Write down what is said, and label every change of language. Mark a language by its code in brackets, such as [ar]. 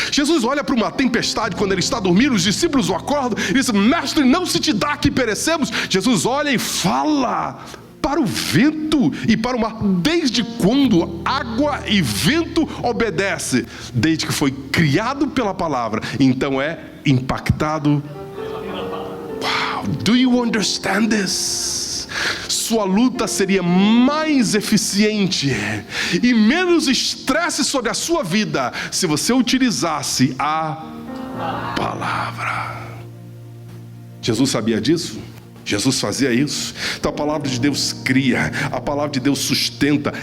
[pt] Jesus olha para uma tempestade quando ele está dormindo, os discípulos o acordam e dizem: Mestre, não se te dá que perecemos. Jesus olha e fala para o vento e para o mar. Desde quando água e vento obedecem? Desde que foi criado pela palavra, então é impactado. [en] Wow, do you understand this? [pt] Sua luta seria mais eficiente e menos estresse sobre a sua vida se você utilizasse a palavra. Jesus sabia disso? Jesus fazia isso. Então a palavra de Deus cria, a palavra de Deus sustenta.